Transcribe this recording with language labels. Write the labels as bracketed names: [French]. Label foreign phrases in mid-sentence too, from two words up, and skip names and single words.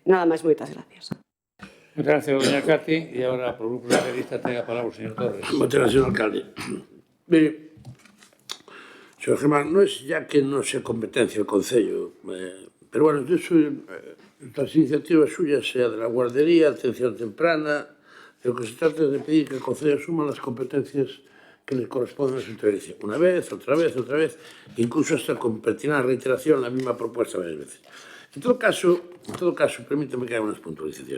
[Galician] Nada máis, moitas gracias. Moitas gracias, doña Cati, e agora, por o Grupo Socialista, ten a palabra o señor Torres. Moitas gracias, alcalde. [Spanish] Mire, señor Germán, [Galician] non é ya que non sea competencia o Concello, [Spanish] pero, bueno, estas iniciativas suyas, sea de la guardería, atención temprana, lo que se trata de pedir que el Concello asuma las competencias que le corresponden a su intervención. Una vez, otra vez, incluso hasta convertir en reiteración la misma propuesta varias veces. En todo caso, permítame que haga unas puntualizaciones.